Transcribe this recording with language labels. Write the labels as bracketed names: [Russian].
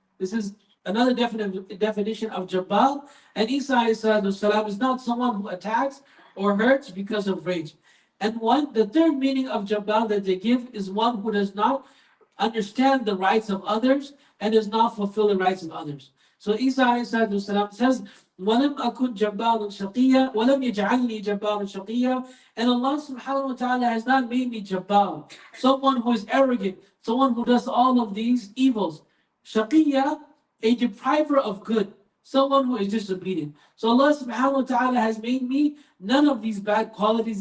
[English] This is another definition of jabbar. And Isa alayhi is not someone who attacks or hurts because of rage. And the third meaning of jabbar that they give is one who does not understand the rights of others and does not fulfill the rights of others. So Isa [Arabic] والسلام, [English] says, [Arabic] وَلَمْ أَكُنْ جَبَّارًا شَقِيًّا وَلَمْ يَجْعَلْنِي جَبَّارًا شَقِيًّا. [English] And Allah subhanahu wa ta'ala has not made me jabbar, someone who is arrogant, someone who does all of these evils. Shaqiyya, a depriver of good, someone who is disobedient. So Allah subhanahu wa ta'ala has made me none of these bad qualities.